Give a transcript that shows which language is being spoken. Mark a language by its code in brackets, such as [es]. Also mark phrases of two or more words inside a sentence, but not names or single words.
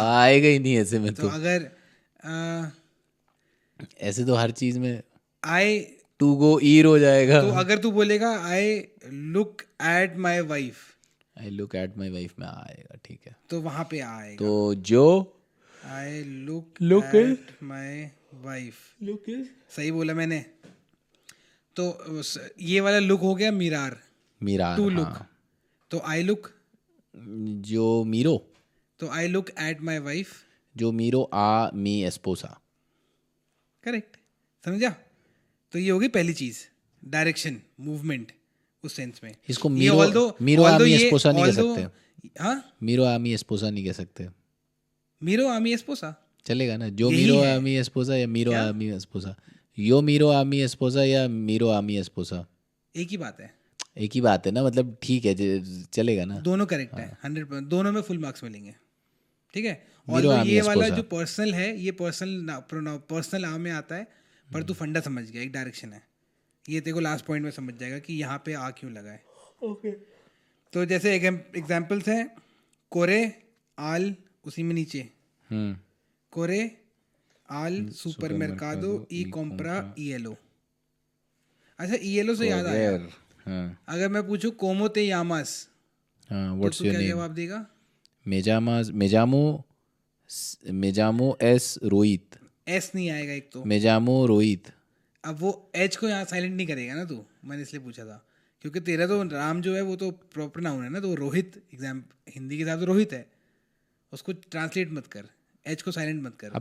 [hi] आएगा ही नहीं ऐसे में तो तो। अगर ऐसे तो हर चीज में आई, [en] to go [hi] ईर हो जाएगा। तो अगर तू बोलेगा [en] I look at my wife, I look at my wife [hi] में आएगा, ठीक है। तो वहां पे आएगा। तो जो [en] I look Look at my wife, लुक [hi] सही बोला मैंने? तो ये वाला लुक हो गया मिरार, मीरा, [en] to look. [hi] हाँ। [en] तो I look, [es] yo miro, [en] तो I look at my wife, [es] yo miro a mi esposa. [hi] करेक्ट। समझा? तो ये होगी पहली चीज, डायरेक्शन, मूवमेंट उस सेंस में। इसको ये [es] miro a mi esposa [hi] नहीं कह सकते। हाँ, [es] miro a mi esposa [hi] नहीं कह सकते, [es] miro a mi esposa [hi] चलेगा ना? जो यही मीरो है। [es] a mi esposa या मीरो [hi] क्या? [es] a mi esposa, yo miro a mi esposa या miro a mi esposa, [hi] एक ही बात है, एक ही बात है ना, मतलब ठीक है, चलेगा ना? दोनों करेक्ट है, 100%, दोनों में [en] full marks [hi] मिलेंगे, ठीक है? मीरो और आमी ये वाला एस्पोसा। जो पर्सनल है, ये पर्सनल आ में आता है, पर तू फंडा समझ गया, एक डायरेक्शन है। ये तेरे को [en] last point [hi] में समझ जाएगा कि यहाँ पे आ क्यों लगा है। ओके। तो जैसे एग्जाम्पल्स हैं, [es] corre al, [hi] उसी में नीचे [es] corre al supermercado y compra hielo. [hi] अच्छा, [es] hielo [hi] से याद आया, अगर मैं पूछूं [es] cómo te llamas, [hi] हाँ, तो व्हाट्स तू योर क्या नेम? जवाब देगा? [es] me llamo es Rohit, [hi] एस नहीं आएगा एक तो। [es] me llamo Rohit. [hi] अब वो एच को यहाँ साइलेंट नहीं करेगा ना तू, मैंने इसलिए पूछा था, क्योंकि तेरा तो राम जो है वो तो [en] proper noun [hi] है ना, तो वो रोहित हिंदी के हिसाब से रोहित है, उसको ट्रांसलेट मत कर, एच को साइलेंट मत कर।